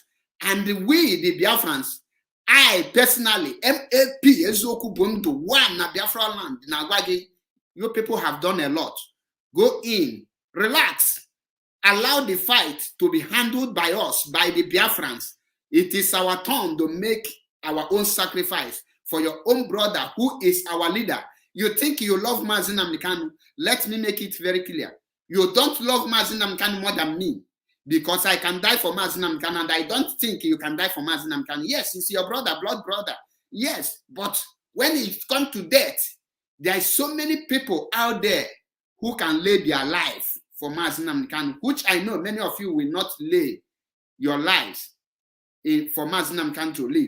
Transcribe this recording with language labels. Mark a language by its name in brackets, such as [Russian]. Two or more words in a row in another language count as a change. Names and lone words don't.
[English] And we, the Biafrans, I personally, MAP, Ezoku Bundu, one na Biafra land, Nagwagi, you people have done a lot. Go in, relax, allow the fight to be handled by us, by the Biafrans. It is our turn to make our own sacrifice for your own brother who is our leader. You think you love Mazi Nnamdi Kanu? Let me make it very clear. You don't love Mazi Nnamdi Kanu more than me, because I can die for Mazi Nnamdi Kanu, and I don't think you can die for Mazi Nnamdi Kanu. Yes, it's your brother, blood brother. Yes, but when it comes to death, there are so many people out there who can lay their life for Mazi Nnamdi Kanu, which I know many of you will not lay your lives for Mazi Nnamdi Kanu to live.